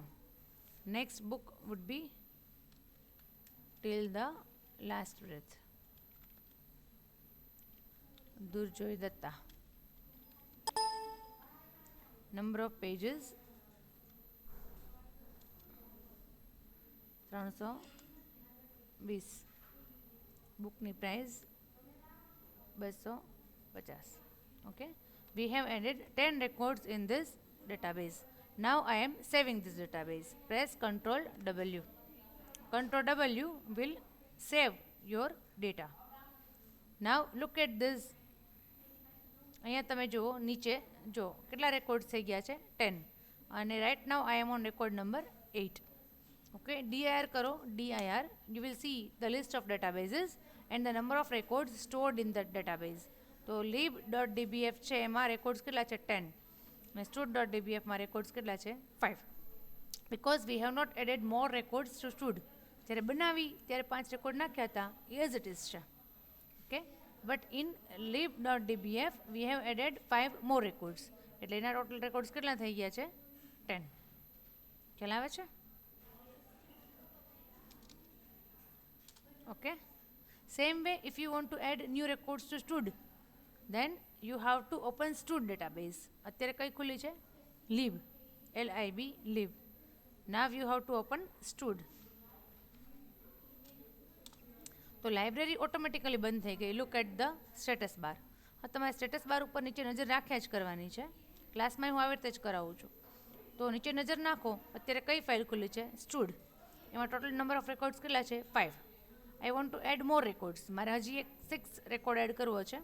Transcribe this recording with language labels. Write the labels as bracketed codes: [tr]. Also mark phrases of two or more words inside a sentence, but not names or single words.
[en] next book would be Till the Last Breath, Durjoy Dutta. number of pages 320. bookની price 250. Okay, we have added 10 records in this database. Now I am saving this database. Press Ctrl W. Ctrl W will save your data. Now look at this. [gu] અહીંયા તમે જુઓ, નીચે જો કેટલા રેકોર્ડ થઈ ગયા છે, 10. [en] અને right now I am on record number 8. [gu] ઓકે, DIR કરો, [en] DIR, you will see the list of databases and the number of records stored in that database. [gu] તો lib.dbf છે એમાં રેકોર્ડ્સ કેટલા છે? 10. અને stud.dbfમાં રેકોર્ડ્સ કેટલા છે? 5. [en] Because we have not added more records to stud. [gu] જ્યારે બનાવી ત્યારે 5 રેકોર્ડ નાખ્યા હતા, [en] as it is છે. okay, but in lib.dbf we have added 5 more records. [gu] એટલે એના ટોટલ રેકોર્ડ્સ કેટલા થઈ ગયા છે? 10. ખ્યાલ આવે છે? [en] Okay, same way if you want to add new records to stud, then you have to open stud database. [gu] અત્યારે કઈ ખુલી છે? [en] lib, LIB, lib. Now you have to open stud. તો library automatically [gu] બંધ થઈ ગઈ. [en] look at the status bar. [gu] હા, તમારે [en] status bar [gu] ઉપર નીચે નજર રાખ્યા જ કરવાની છે. ક્લાસમાં હું આવી રીતે જ કરાવું છું. તો નીચે નજર નાખો. અત્યારે કઈ ફાઇલ ખુલ્લી છે? સ્ટુડ. એમાં [en] total number of records [gu] કેટલા છે? 5. [en] I want to add more records. [gu] મારે હજી એક 6 રેકોર્ડ એડ કરવો છે.